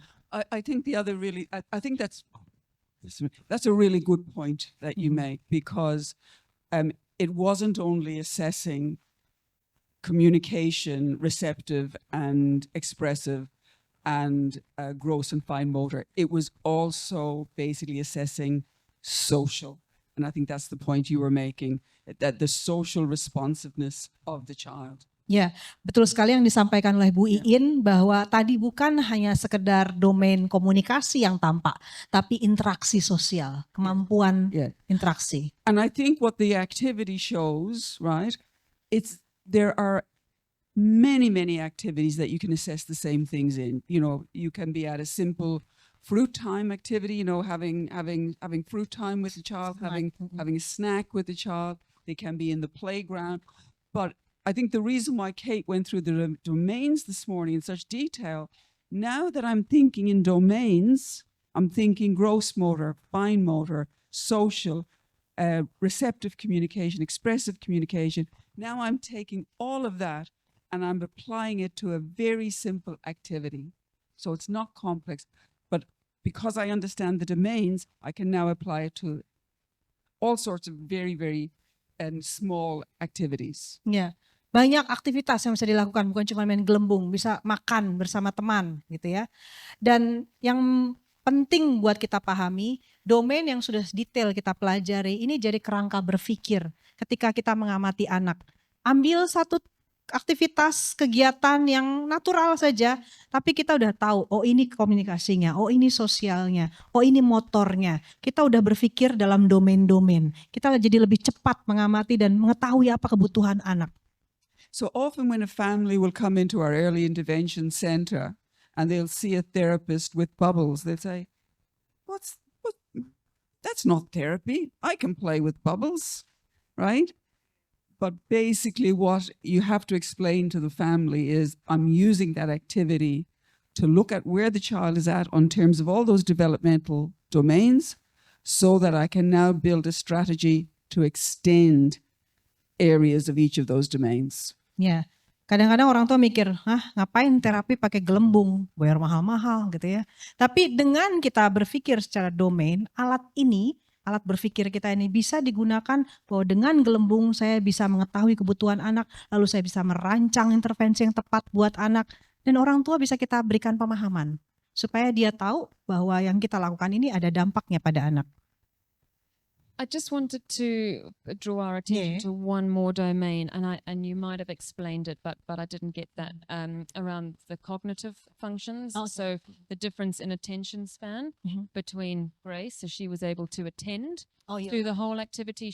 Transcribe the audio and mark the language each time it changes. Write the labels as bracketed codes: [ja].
[en] I think the other really, I think that's a really good point that you make because it wasn't only assessing communication, receptive and expressive and gross and fine motor. It was also basically assessing social. And I think that's the point you were making, that the social responsiveness of the child. [id] Ya, betul sekali yang disampaikan oleh Bu Iin bahwa tadi bukan hanya sekedar domain komunikasi yang tampak, tapi interaksi sosial, kemampuan interaksi. [en] And I think what the activity shows, right, there are many activities that you can assess the same things in. You know, you can be at a simple fruit time activity, you know, having fruit time with the child, having a snack with the child. They can be in the playground. But I think the reason why Kate went through the domains this morning in such detail, now that I'm thinking in domains, I'm thinking gross motor, fine motor, social, receptive communication, expressive communication. Now I'm taking all of that and I'm applying it to a very simple activity. So it's not complex, but because I understand the domains, I can now apply it to all sorts of very small activities. [id] Ya, banyak aktivitas yang bisa dilakukan, bukan cuma main gelembung, bisa makan bersama teman gitu ya. Dan yang penting buat kita pahami, domain yang sudah detail kita pelajari, ini jadi kerangka berpikir ketika kita mengamati anak. Ambil satu aktivitas kegiatan yang natural saja, tapi kita udah tahu, oh ini komunikasinya, oh ini sosialnya, oh ini motornya. Kita udah berpikir dalam domain-domain. Kita jadi lebih cepat mengamati dan mengetahui apa kebutuhan anak. [en] So often when a family will come into our early intervention center and they'll see a therapist with bubbles, they'll say, that's not therapy. I can play with bubbles, right? But basically what you have to explain to the family is I'm using that activity to look at where the child is at on terms of all those developmental domains so that I can now build a strategy to extend areas of each of those domains. [id] Ya, kadang-kadang orang tua mikir, ngapain terapi pakai gelembung, bayar mahal-mahal gitu ya. Tapi dengan kita berpikir secara domain, alat berpikir kita ini bisa digunakan bahwa dengan gelembung saya bisa mengetahui kebutuhan anak, lalu saya bisa merancang intervensi yang tepat buat anak, dan orang tua bisa kita berikan pemahaman supaya dia tahu bahwa yang kita lakukan ini ada dampaknya pada anak. [en] I just wanted to draw our attention to one more domain, and you might have explained it, but I didn't get that around the cognitive functions. So the difference in attention span between Grace, so she was able to attend through the whole activity.